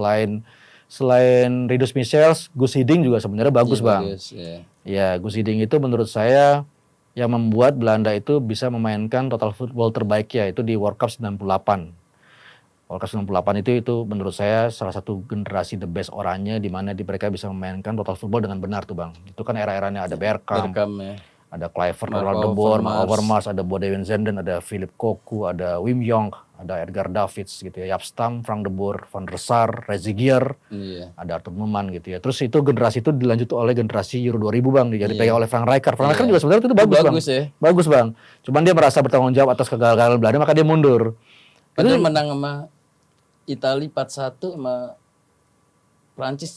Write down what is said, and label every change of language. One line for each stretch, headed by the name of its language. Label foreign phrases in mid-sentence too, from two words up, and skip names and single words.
Indonesian: Selain Rinus Michels, Guus Hiddink juga sebenarnya bagus Iya, Bang. bagus ya. Ya, Guus Hiddink itu menurut saya yang membuat Belanda itu bisa memainkan
English: total football
Indonesian: terbaiknya itu di World Cup 98. World Cup 98 itu menurut saya salah satu generasi
English: the best
Indonesian: oranye di mana mereka bisa memainkan
English: total football
Indonesian: dengan benar tuh Bang. Itu kan era-eranya ada Bergkamp, Berkam ya. ada Kluivert, Mark Ronald de Boer, Mark Overmars. Overmars, ada Boudewijn Zenden, ada Philip Cocu, ada Wim Jonk, ada Edgar Davids gitu ya, Jaap Stam, Frank de Boer, Van der Sar, Rezigier, Iya. ada Arthur Numan gitu ya. Terus itu generasi itu dilanjut oleh generasi Euro 2000 Bang, jadi dipegang oleh Frank Rijkaard. Frank Rijkaard juga sebenarnya itu bagus Bang. Bagus ya. Bagus Bang. Cuman dia merasa bertanggung jawab atas kegagalan Belanda maka dia mundur. Padahal menang sama Italia 4-1 sama Prancis 3-0.